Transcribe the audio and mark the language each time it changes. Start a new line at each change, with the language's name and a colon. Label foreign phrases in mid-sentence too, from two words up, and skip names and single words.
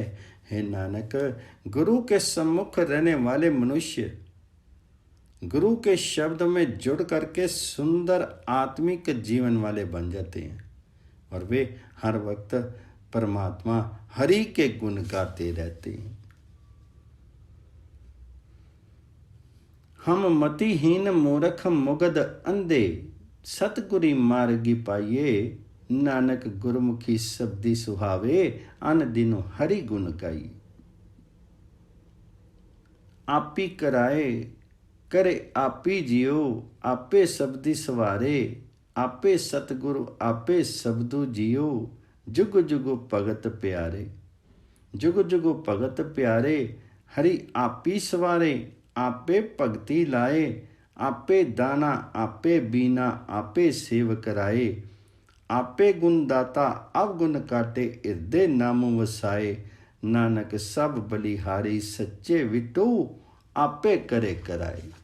Hindi: हे नानक, गुरु के सम्मुख रहने वाले मनुष्य गुरु के शब्द में जुड़ करके सुंदर आत्मिक जीवन वाले बन जाते हैं और वे हर वक्त परमात्मा हरि के गुण गाते रहते हैं।
Punjabi: ਹਮ ਮਤਿਹੀਨ ਮੂਰਖ ਮੁਗਦ ਅੰਧੇ, ਸਤਗੁਰੀ ਮਾਰਗੀ ਪਾਇਐ, ਨਾਨਕ ਗੁਰਮੁਖੀ ਸ਼ਬਦੀ ਸੁਹਾਵੇ, ਅਨ ਦਿਨੋ ਹਰਿ ਗੁਣ ਗਾਈ। ਆਪੀ ਕਰਾਏ ਕਰੇ ਆਪੀ ਜੀਓ, ਆਪੇ ਸ਼ਬਦੀ ਸਵਾਰੇ, ਆਪੇ ਸਤਗੁਰੁ ਆਪੇ ਸ਼ਬਦੁ ਜੀਓ, ਜੁਗ ਜੁਗ ਭਗਤ ਪਿਆਰੇ। ਜੁਗ ਜੁਗ ਭਗਤ ਪਿਆਰੇ, ਹਰਿ ਆਪੀ ਸਵਾਰੇ, ਆਪੇ ਭਗਤਿ ਲਾਏ, ਆਪੇ ਦਾਨਾ ਆਪੇ ਬੀਨਾ, ਆਪੇ ਸੇਵ ਕਰਾਏ, ਆਪੇ ਗੁਣ ਦਾਤਾ ਅਵਗੁਣ ਕਾਟੇ, ਹਿਰਦੈ ਨਾਮ ਵਸਾਏ, ਨਾਨਕ ਸਭ ਬਲਿਹਾਰੀ ਸੱਚੇ ਵਿਟੂ, ਆਪੇ ਕਰੇ ਕਰਾਏ।